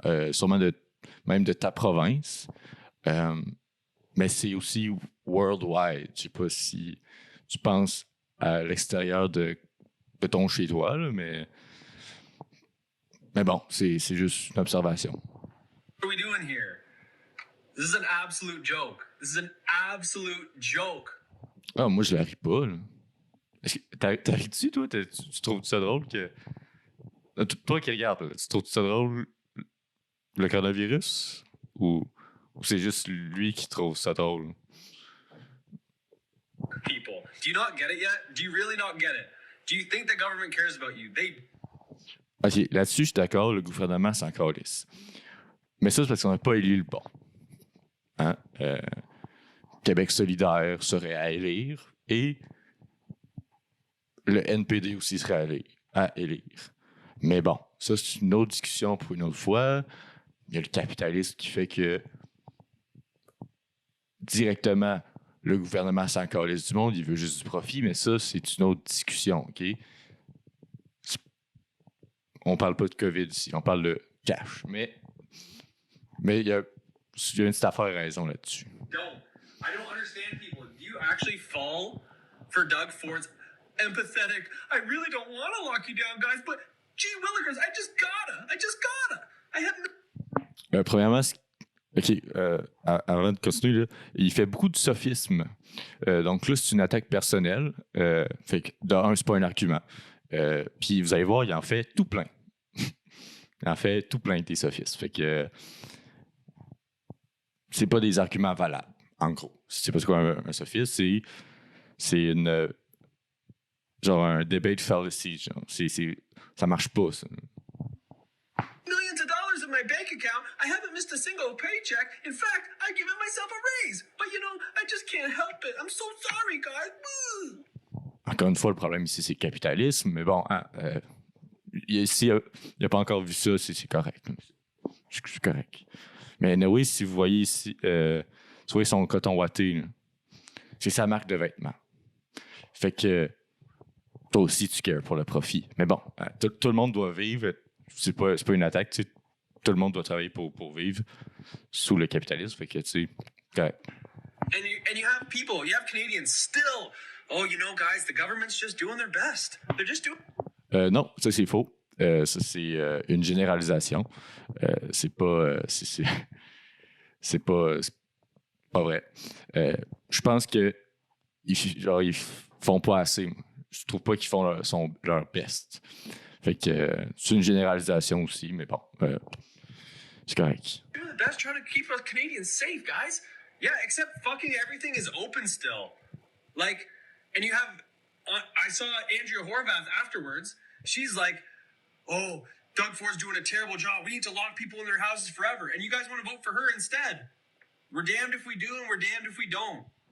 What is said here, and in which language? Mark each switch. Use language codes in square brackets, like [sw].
[fr] Sûrement même de ta province. Mais c'est aussi worldwide. Je sais pas si tu penses à l'extérieur de ton chez-toi, là, mais bon, c'est juste une observation. [en] What are we doing here? This is an absolute joke. This is an absolute joke. [fr] Ah, moi, je la ris pas, là. Est-ce que t'as ri-tu, toi? Tu trouves ça drôle que... Toi qui regardes, là, tu trouves ça drôle le coronavirus? Ou c'est juste lui qui trouve ça drôle? [en] People, do you not get it yet? Do you really not get it? Do you think the government cares about you? [fr] OK, là-dessus, je suis d'accord, le gouvernement s'en calisse. Mais ça, c'est parce qu'on n'a pas élu le bon. Hein? Québec solidaire serait à élire et le NPD aussi serait à élire. Mais bon, ça, c'est une autre discussion pour une autre fois. Il y a le capitalisme qui fait que directement, le gouvernement s'en calisse du monde, il veut juste du profit, mais ça, c'est une autre discussion, OK? On parle pas de COVID ici, on parle de cash. Mais il y a une petite affaire à raison là-dessus. [en] I don't understand people. Do you actually fall for Doug Ford's... empathetic. I really don't want to lock you down, guys, but gee willikers, I just gotta. I have no... [fr] Premièrement, OK, avant de continuer, là, il fait beaucoup de sophisme. Donc là, c'est une attaque personnelle. Fait que, de un, c'est pas un argument. Puis vous allez voir, il en fait tout plein. Il en fait tout plein des sophismes. Fait que c'est pas des arguments valables, en gros. Si tu sais pas ce qu'est un sophisme, c'est une... genre un [en] debate fallacy. [fr] Genre. Ça marche pas, ça. [en] Millions of dollars in my bank account. I haven't missed a single paycheck. In fact, I've given myself a raise. But I just can't help it. I'm so sorry, guys. [fr] Encore une fois, le problème ici, c'est le capitalisme. Mais bon, s'il n'a pas encore vu ça, c'est correct. C'est correct. Mais anyway, si vous voyez ici, soit son coton watté, là, c'est sa marque de vêtements. Fait que toi aussi, tu cares pour le profit. Mais bon, tout le monde doit vivre. C'est pas une attaque. Tu sais, tout le monde doit travailler pour vivre sous le capitalisme. Fait que, tu sais, correct. [en] And you have people, you have Canadians still. Oh, guys, the government's just doing their best. They're just doing... [fr] Non, ça, c'est faux. Ça, c'est une généralisation. C'est pas... c'est pas vrai. Je pense que ils font pas assez. Je trouve pas qu'ils font leur best. Fait que c'est une généralisation aussi, mais bon, c'est correct. [en] Doing the best trying to keep us Canadians safe, guys. Yeah, except fucking everything is open still. Like, and you have... I saw Andrea Horvath afterwards. She's like, oh, Doug Ford's doing a terrible job. We need to lock people in their houses forever. And you guys want to vote for her instead. We're damned if we do and we're damned if we don't.